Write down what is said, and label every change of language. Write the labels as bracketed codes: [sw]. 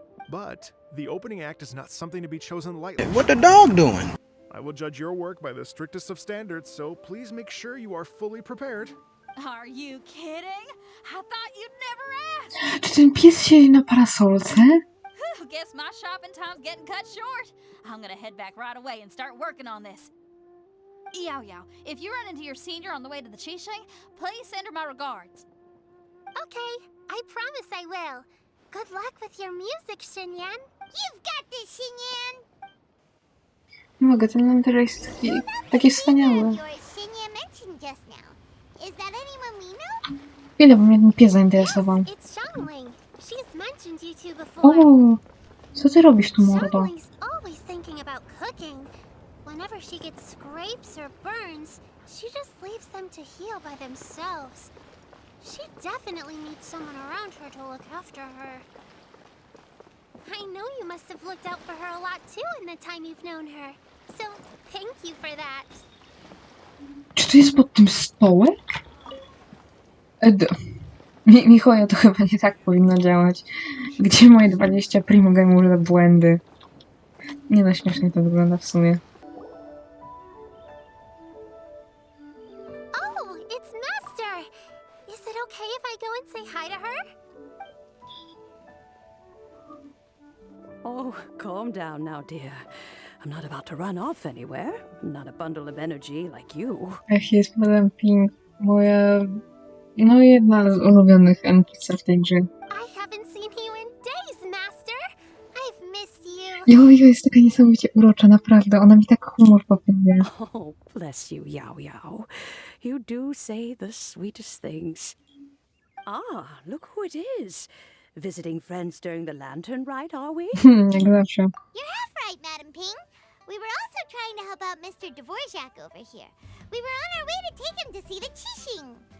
[en] But the opening act is not something to be chosen lightly. What the dog doing? I will judge your work by the strictest of standards, so please make sure you are fully prepared. Are you kidding? I thought you'd never ask. [pl] Czy ten pies siedzi na parasolce? [en] Guess my shopping time's getting cut short. I'm gonna head back right away and start working on this. Yao Yao, if you run into your senior on the way to the Qixing, please send her my regards. Okay, I promise I will. Good luck with your music, Xinyan. You've got this, Xinyan! [pl] Nie mogę, ten mentor jest taki wspaniały. [en] Yours Xinyan mentioned just now. Is that anyone we know? [pl] Ile by mnie ten pies zainteresował? [en] It's Xiangling. She's mentioned you two before. [pl] O, co ty robisz tu, mordo? [en] Xiangling's always thinking about cooking. Whenever she gets scrapes or burns, she just leaves them to heal by themselves. She definitely needs someone around her to look after her. I know you must have looked out for her a lot too in the time you've known her. So, thank you for that. [pl] Czy to jest pod tym stołek? Michoja, to chyba nie tak powinno działać. Gdzie moje 20 primogemowe za błędy? Nie no, śmiesznie to wygląda w sumie. [en] Oh, it's Master! Is it okay if I go and say hi to her? Oh, calm down now, dear. I'm not about to run off anywhere. I'm not a bundle of energy like you. [pl] Ech, jest Madame Pink, moja... no jedna z ulubionych NPC w tej grze. [en] I haven't seen you in days, Master. I've missed you. [pl] Jo, jest taka niesamowicie urocza, naprawdę. Ona mi tak humor poprawia. [en] Oh, bless you, Yao Yao. You do say the sweetest things. Ah, look who it is. Visiting friends during the Lantern Rite, are we? [pl] Jak zawsze. [en] You're half right, Madam Ping. We were also trying to help out Mr. Dvorak over here. We were on our way to take him to see the Qixing.